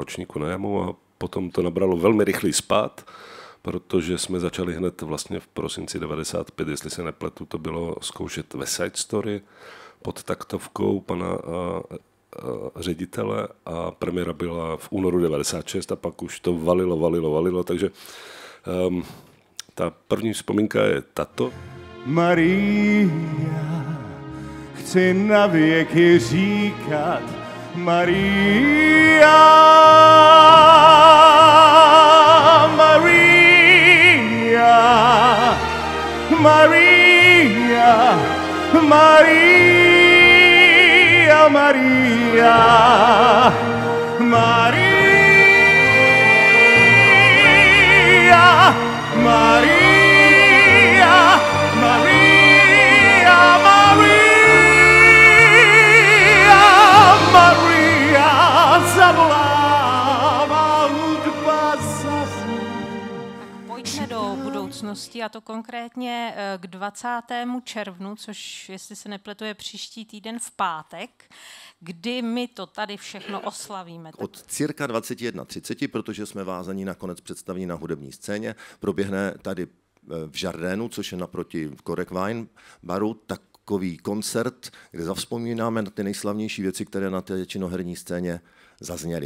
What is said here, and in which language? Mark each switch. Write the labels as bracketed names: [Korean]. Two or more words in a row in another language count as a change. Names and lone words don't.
[Czech] ročníku na Jamu a potom to nabralo velmi rychlý spád, protože jsme začali hned vlastně v prosinci 95, jestli se nepletu, to bylo zkoušet West Side Story pod taktovkou pana ředitele a premiéra byla v únoru 96 a pak už to valilo, takže ta první vzpomínka je tato. Maria, chci na věky říkat Maria, Maria, Maria, Maria, Maria, Maria, Maria, Maria, Maria, zavolává hudba zazní. Pojďme do budoucnosti, a to konkrétně k 20. červnu, což, jestli se nepletu, je příští týden v pátek, kdy my to tady všechno oslavíme. Od cirka 21:30, protože jsme vázaní na konec představení na hudební scéně, proběhne tady v Žardénu, což je naproti Korek Wine baru, takový koncert, kde zavzpomínáme na ty nejslavnější věci, které na té činoherní scéně zazněly.